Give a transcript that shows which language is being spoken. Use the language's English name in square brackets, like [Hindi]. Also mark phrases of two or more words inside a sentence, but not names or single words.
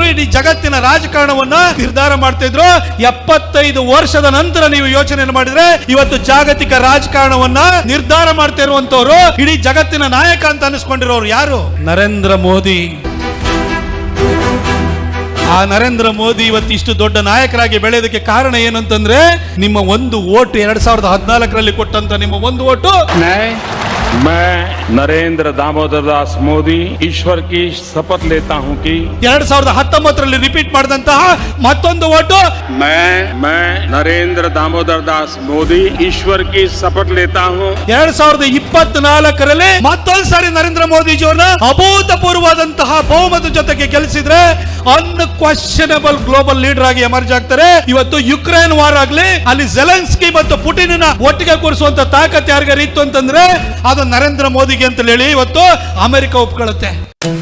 [Kannada] ಇಡೀ ಜಗತ್ತಿನ ರಾಜಕಾರಣವನ್ನ ನಿರ್ಧಾರ ಮಾಡ್ತಿದ್ರು. 75 ವರ್ಷದ ನಂತರ ನೀವು ಯೋಚನೆ ಮಾಡಿದ್ರೆ ಇವತ್ತು ಜಾಗತಿಕ ರಾಜಕಾರಣವನ್ನ ನಿರ್ಧಾರ ಮಾಡ್ತಾ ಇರುವಂತವ್ರು, ಇಡೀ ಜಗತ್ತಿನ ನಾಯಕ ಅಂತ ಅನಿಸ್ಕೊಂಡಿರೋರು ಯಾರು? ನರೇಂದ್ರ ಮೋದಿ. ಆ ನರೇಂದ್ರ ಮೋದಿ ಇವತ್ತು ಇಷ್ಟು ದೊಡ್ಡ ನಾಯಕರಾಗಿ ಬೆಳೆಯೋದಕ್ಕೆ ಕಾರಣ ಏನಂತಂದ್ರೆ ನಿಮ್ಮ ಒಂದು ಓಟು. 2014ರಲ್ಲಿ ಕೊಟ್ಟಂತ ನಿಮ್ಮ ಒಂದು ಓಟು. [Hindi] मैं नरेंद्र दामोदर दास मोदी ईश्वर की शपथ लेता हूं कि [Kannada] 2019ರಲ್ಲಿ ರಿಪೀಟ್ ಮಾಡಿದಂತಹ ಮತ್ತೊಂದು ಓಟು. [Hindi] मैं नरेंद्र दामोदर दास मोदी ईश्वर की शपथ लेता हूं [Kannada] 2024ರಲ್ಲಿ ಮತ್ತೊಂದ್ಸಾರಿ ನರೇಂದ್ರ ಮೋದಿಜಿಯವರನ್ನ ಅಭೂತಪೂರ್ವವಾದಂತಹ ಬಹುಮತ ಜೊತೆಗೆ ಗೆಲ್ಲಿಸಿದ್ರೆ [English] unquestionable global leader [Kannada] ಆಗಿ ಎಮರ್ಜ್ ಆಗ್ತಾರೆ. ಇವತ್ತು ಯುಕ್ರೇನ್ ವಾರ್ ಆಗ್ಲಿ, ಅಲ್ಲಿ ಜೆಲೆನ್ಸ್ಕಿ ಮತ್ತು ಪುಟಿನ್ ಒಟ್ಟಿಗೆ ಕೂರಿಸುವಂತ ತಾಕತ್ ಯಾರಿಗಾರು ಇತ್ತು ಅಂತಂದ್ರೆ ಅದು ನರೇಂದ್ರ ಮೋದಿಗೆ ಅಂತ ಹೇಳಿ ಇವತ್ತು ಅಮೆರಿಕ ಒಪ್ಕೊಳ್ಳುತ್ತೆ.